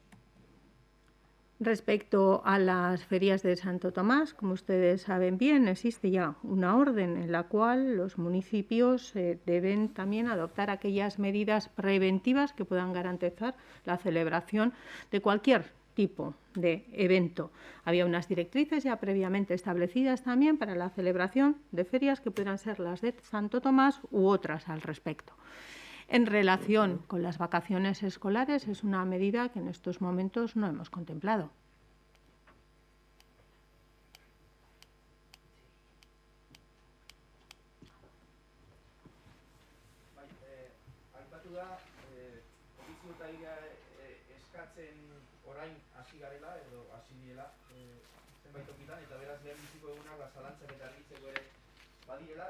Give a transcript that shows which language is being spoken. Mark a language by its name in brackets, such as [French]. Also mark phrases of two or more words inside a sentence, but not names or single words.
[Spanish] Respecto a las ferias de Santo Tomás, como ustedes saben bien, existe ya una orden en la cual los municipios deben también adoptar aquellas medidas preventivas que puedan garantizar la celebración de cualquier tipo de evento. Había unas directrices ya previamente establecidas también para la celebración de ferias que pudieran ser las de Santo Tomás u otras al respecto. En relación con las vacaciones escolares, es una medida que en estos momentos no hemos contemplado. [Basque] Aipatu da, komisiotaira eskatzen orain hasi garela, edo hasi direla zenbait tokitan, eta beraz lehen biziko egunak zalantzak eta argitzeko ere badirela.